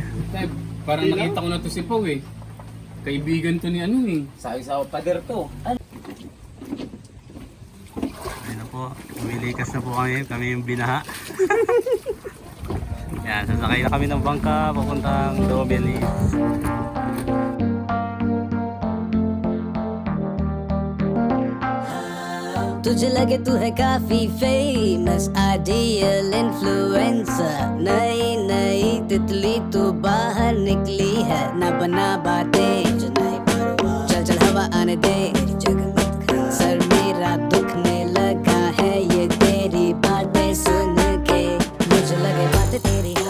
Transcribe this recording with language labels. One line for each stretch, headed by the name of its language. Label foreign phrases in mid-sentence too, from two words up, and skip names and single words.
Filipino: Tay, parang nakita ko na to si Pau eh. Kaibigan to ni ano eh. Sa pader to. Ayun na po, umilikas na po kami yung binaha. Yan, sasakay na kami ng bangka papuntang Dobelis.
Hindi: तुझे लगे तू है काफी
English: famous ideal influencer
Hindi: नई नई तितली तू बाहर निकली है ना बना बातें जो नहीं परवाह चल चल हवा आने दे मेरी जगह मत खा सर मेरा दुखने लगा है ये तेरी बातें सुन के मुझे लगे बातें तेरी